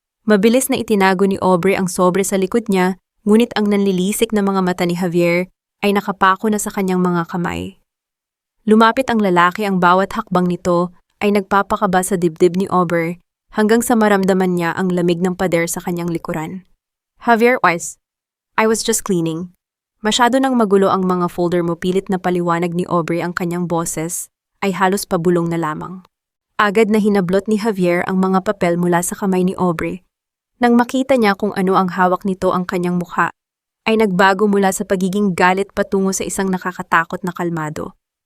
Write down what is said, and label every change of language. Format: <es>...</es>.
<tl>Mabilis na itinago ni Aubrey ang sobre sa likod niya, ngunit ang nanlilisik na mga mata ni Javier ay nakapako na sa kanyang mga kamay. Lumapit ang lalaki, ang bawat hakbang nito ay nagpapakaba sa dibdib ni Aubrey hanggang sa maramdaman niya ang lamig ng pader sa kanyang likuran.</tl> <en>Javier, I was just cleaning.</en> <tl>Masyado nang magulo ang mga folder mo, pilit na paliwanag ni Aubrey. Ang kanyang boses ay halos pabulong na lamang. Agad na hinablot ni Javier ang mga papel mula sa kamay ni Aubrey. Nang makita niya kung ano ang hawak nito, ang kanyang mukha ay nagbago mula sa pagiging galit patungo sa isang nakakatakot na kalmado.</tl>